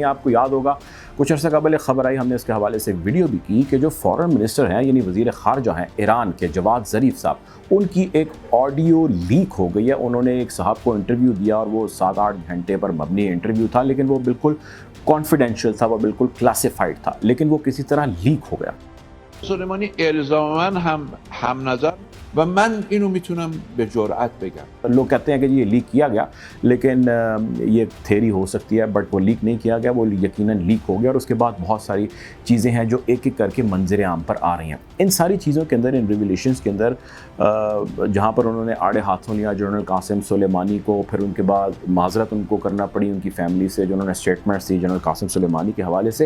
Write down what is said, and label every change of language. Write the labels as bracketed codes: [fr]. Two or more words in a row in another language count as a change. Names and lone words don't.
[ur] آپ کو یاد ہوگا کچھ عرصہ قبل ایک خبر آئی، ہم نے اس کے حوالے سے ایک ویڈیو بھی کی کہ جو [en] foreign minister [ur] ہیں یعنی وزیر خارجہ ہیں ایران کے، جواد ظریف صاحب، ان کی ایک آڈیو لیک ہو گئی ہے. انہوں نے ایک صاحب کو انٹرویو دیا اور وہ 7-8 گھنٹے پر مبنی انٹرویو تھا، لیکن وہ بالکل کانفیڈینشل تھا، وہ بالکل کلاسیفائیڈ تھا، لیکن وہ کسی طرح لیک ہو گیا. [fa] سلیمانی الزام من هم نظر و من اینو میتونم به جرأت بگم. [ur] لوگ کہتے ہیں کہ یہ لیک کیا گیا، لیکن یہ تھیری ہو سکتی ہے، بٹ وہ لیک نہیں کیا گیا، وہ یقیناً لیک ہو گیا۔ اور اس کے بعد بہت ساری چیزیں ہیں جو ایک ایک کر کے منظر عام پر آ رہی ہیں۔ ان ساری چیزوں کے اندر، ان ریویلیشنز کے اندر، جہاں پر انہوں نے آڑے ہاتھوں لیا جنرل قاسم سلیمانی کو، پھر ان کے بعد معذرت ان کو کرنا پڑی ان کی فیملی سے، جو انہوں نے اسٹیٹمنٹس دی جنرل قاسم سلیمانی کے حوالے سے۔